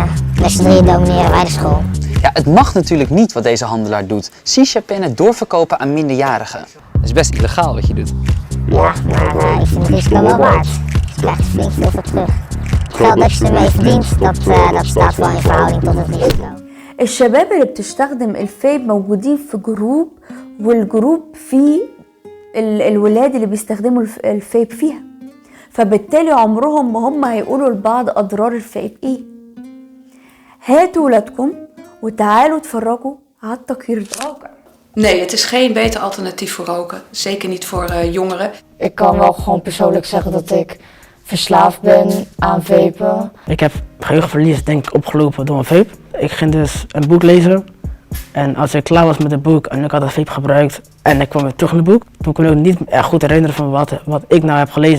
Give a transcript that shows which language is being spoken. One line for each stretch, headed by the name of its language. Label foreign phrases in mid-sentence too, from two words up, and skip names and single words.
Dutch: Met z'n drieën domineren wij de school. Ja, het mag natuurlijk niet wat deze handelaar doet. Shisha-pennen doorverkopen aan minderjarigen. Dat is best illegaal wat je doet. Ja, maar ik vind het risico wel waard. Je krijgt er flink veel voor terug. Het geld dat je ermee verdient, dat staat wel in verhouding tot het risico.
Arabic: الشباب اللي بتستخدم الفيب موجودين في جروب، والجروب فيه الولاد اللي بيستخدموا الفيب فيها، فبالتالي عمرهم ما هم هيقولوا لبعض أضرار الفيب إيه. هاتوا ولادكم وتعالوا اتفرجوا على التقرير ده.
Dutch: Nee, het is geen beter alternatief voor roken. Zeker niet voor jongeren. Ik kan wel gewoon persoonlijk zeggen dat ik verslaafd ben aan vapen. Ik heb geheugenverlies denk ik opgelopen door een vape. Ik ging dus een boek lezen. En als ik klaar was met het boek en ik had een vape gebruikt en ik kwam weer terug in het boek, toen kon ik ook niet echt goed herinneren van wat ik nou heb gelezen.